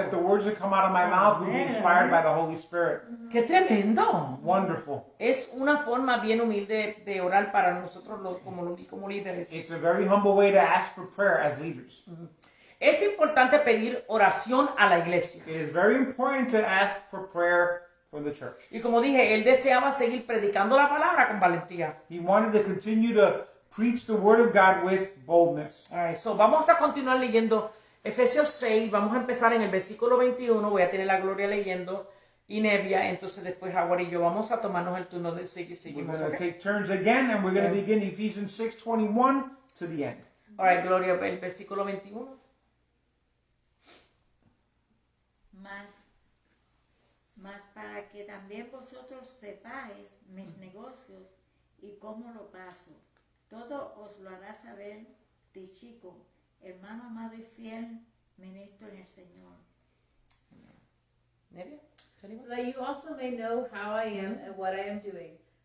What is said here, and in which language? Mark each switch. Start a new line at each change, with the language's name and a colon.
English: That the words that come out of my mouth would be inspired by the Holy Spirit.
Spanish: ¡Qué tremendo!
English: Wonderful.
Spanish: Es una forma bien humilde de orar para nosotros como líderes.
English: It's a very humble way to ask for prayer as leaders.
Spanish: Es importante pedir oración a la iglesia.
English: It is very important to ask for prayer for the church.
Spanish: Y como dije, él deseaba seguir predicando la palabra con valentía.
English: He wanted to continue to preach the word of God with boldness. All right, so
Spanish: vamos a continuar leyendo Efesios 6. Vamos a empezar en el versículo 21. Voy a tener la Gloria leyendo y Nevia. Entonces después Howard y yo vamos a tomarnos el turno de seguir.
English: We're
Spanish: Seguimos.
English: going to
Spanish: ¿Ok?
English: take turns again, and we're going to begin Ephesians 6:21 to the end. All right,
Spanish: Gloria, el versículo 21. Mas para que también vosotros sepáis mis negocios y cómo lo paso. Todo os lo hará saber Tichico, hermano amado y fiel, ministro en el Señor. Nevia,
English: So that you also may know how I am and what I am doing.